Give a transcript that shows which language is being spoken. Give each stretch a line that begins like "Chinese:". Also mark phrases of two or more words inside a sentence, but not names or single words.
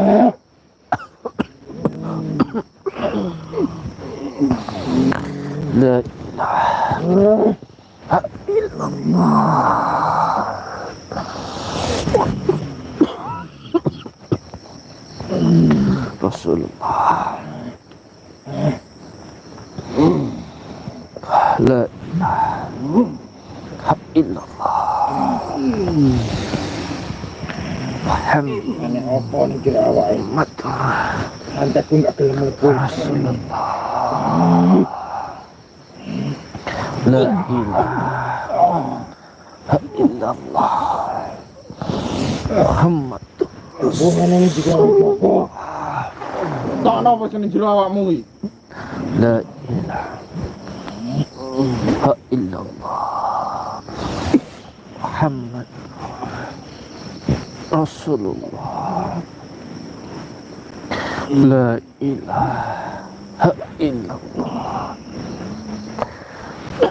Arabic: لا إله إلا الله رسول الله. لا إله إلا الله محمد
Javanese: Apa ning jero awake? Antekku gak gelem mlebu.
Arabic: Rasulullah. لا إله إلا الله محمد
Indonesian: Hubungan ini juga apa?
Javanese: Tak napa sing jero awakmu iki.
Arabic: لا إله إلا الله محمد رسول الله. لا إله إلا الله